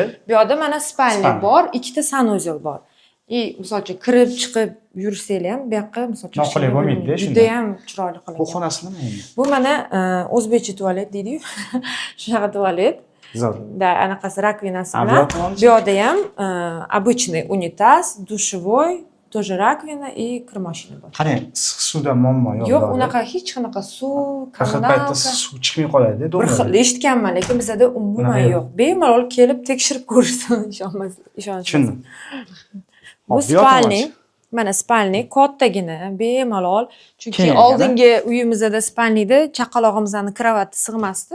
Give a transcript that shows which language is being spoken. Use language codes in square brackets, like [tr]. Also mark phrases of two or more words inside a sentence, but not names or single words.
[uz] Bu yerda mana spalni bor, ikkita sanuzel bor. Misol uchun kirib chiqib yursanglar ham bu yoqqa misol uchun noqulay bo'lmaydi-da, juda ham chiroyli qilingan. Bu xonasi nima endi? Bu mana o'zbekcha tualet deydi-yu. Shunaqa tualet. Zo'r. Da, anaqasi rakvinasi bilan. [ru] Bu yerda ham обычный унитаз, душевой, тоже раковина и кремашина bor. [uz] Qarang, issiq suvda muammo yo'q. Yo'q, unaqa hech qanaqa suv, kommunalka, suv chiqmay qoladi-da, bir xil eshitganman, lekin bizda umuman yo'q. Bemalol kelib tekshirib ko'rishsin, ishonishmasin. Tushundim. Bu spalni, mana spalni kattagina, bemalol, chunki oldingi uyimizda spalnida chaqalog'imizning kravati sig'masdi.